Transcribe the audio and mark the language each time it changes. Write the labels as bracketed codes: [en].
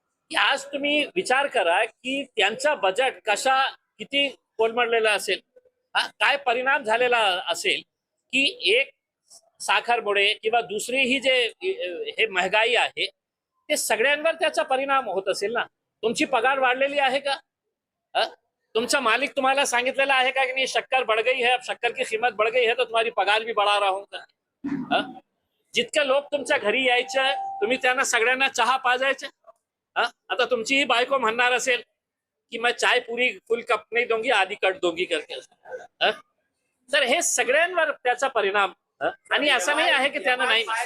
[mr] आज तुम्ही विचार करा की त्यांचा बजेट किती कोलमडलेला असेल. काय परिणाम झालेला असेल की एक साखरमुळे किंवा दुसरी ही जे हे महागाई आहे ते सगळ्यांवर त्याचा परिणाम होत असेल ना. तुमची पगार वाढलेली आहे का? तुमचा मालिक तुम्हाला सांगितलेला आहे का की नाही [hi] शक्कर बढ़ गई है, अब शक्कर की कीमत बढ़ गई है तो तुम्हारी पगार भी बढ़ा राहूंगा. [mr] जितके लोक तुमच्या घरी यायचे तुम्ही त्यांना सगळ्यांना चहा पाजायचे. आता तुमची ही बायको म्हणणार असेल कि [hi] मैं चाय पूरी फुल कप नहीं दूंगी आधी कट दूंगी करके. [mr] तर हे सगळ्यांवर त्याचा परिणाम. आणि असं नाही आहे की त्यांना नाही.